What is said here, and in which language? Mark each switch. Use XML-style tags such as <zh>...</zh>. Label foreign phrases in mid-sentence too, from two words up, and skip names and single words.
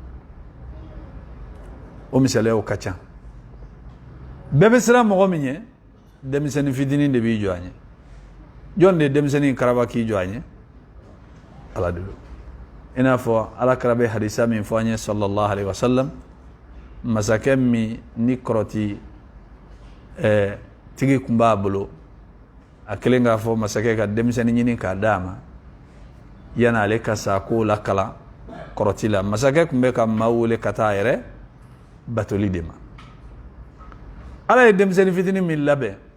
<bm>o misaliyaw ka ca bɛɛ bɛ siran mɔgɔ min ɲɛ denmisɛnnin fitinin de b'i jɔ a ɲɛ jɔn de ye denmisɛnnin karaba k'i jɔ a ɲɛ ala de don i n'a fɔ ala kira bɛ hadisa min fɔ an ye</bm> <ar>صلى الله عليه وسلم</ar> <bm>masakɛ min ni kɔrɔti tigi kun b'a bolo a kelen k'a fɔ masakɛ ka denmisɛnnin ɲini k'a d'a ma yanni ale ka sa k'o la kalan kɔrɔti la masakɛ kun bɛ ka maa wele ka taa a yɛrɛ batoli de ma ala ye denmisɛnnin fitinin min labɛn</bm>